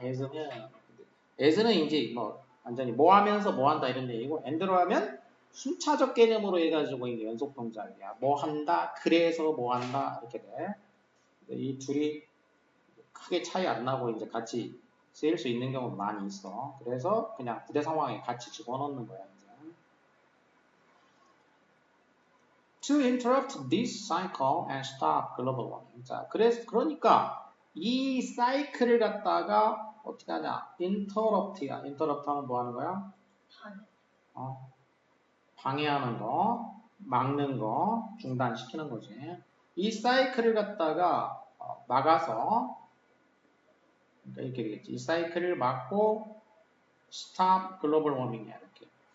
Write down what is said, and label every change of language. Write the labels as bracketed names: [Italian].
[Korean] as는 이제 뭐 완전히 뭐 하면서 뭐 한다 이런 얘기고 and로 하면 순차적 개념으로 해가지고 이게 연속 동작이야. 뭐 한다, 그래서 뭐 한다 이렇게 돼. 이 둘이 크게 차이 안 나고 이제 같이 쓰일 수 있는 경우도 많이 있어. 그래서 그냥 부대 상황에 같이 집어넣는 거야. 이제. [English] To interrupt this cycle and stop global warming. [Korean] 자, 그러니까 이 사이클을 갖다가 어떻게 하냐? interrupt야. interrupt 하면 뭐 하는 거야? 방해하는 거, 막는 거, 중단시키는 거지. 이 사이클을 갖다가 막아서 그러니까 이렇게 되겠지. 이 사이클을 막고 [English] stop global warming [Korean] 이야. 이렇게.